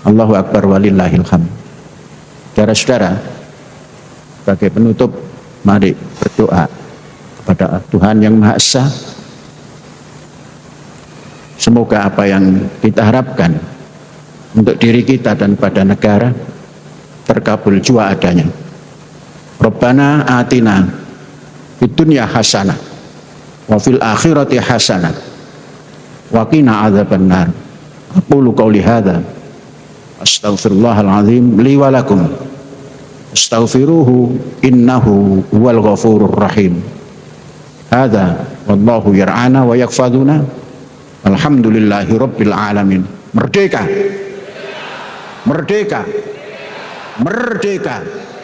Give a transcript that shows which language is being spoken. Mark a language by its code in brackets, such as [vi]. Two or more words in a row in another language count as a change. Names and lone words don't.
[ar] الله أكبر ولله الحمد. [id] Saudara-saudara, sebagai penutup, mari berdoa kepada Tuhan yang Maha Esa. Semoga apa yang kita harapkan untuk diri kita dan pada negara terkabul jua adanya. [ar] ربنا آتنا في الدنيا حسنة وفي الآخرة حسنة وقنا عذاب النار. أقول قولي هذا أستغفر الله العظيم لي ولكم أستغفره إنه هو الغفور الرحيم. Hadza wallahu yar'ana wa yakfaduna. الحمد لله رب العالمين. [id] Merdeka, merdeka, merdeka.